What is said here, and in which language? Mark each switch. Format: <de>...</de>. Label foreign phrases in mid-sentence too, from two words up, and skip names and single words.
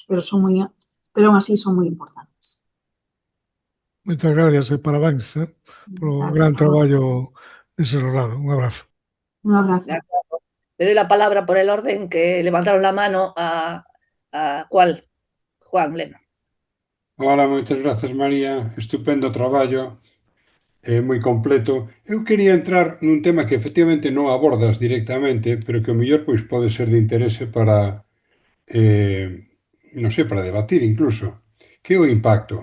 <es>Pero aún así son muy importantes.</es> <gl>Moitas gracias e parabéns polo gran traballo desenrolado. Un abrazo. Un abrazo.</gl> <es>Le doy la palabra por el orden que levantaron la mano a ¿cuál? Juan Lema.</es> <gl>Hola, moitas grazas, María. Estupendo traballo, moi completo. Eu quería entrar nun tema que efectivamente non abordas directamente, pero que o mellor pois pode ser de interese para, non sei, para debatir incluso, que é o impacto.</gl>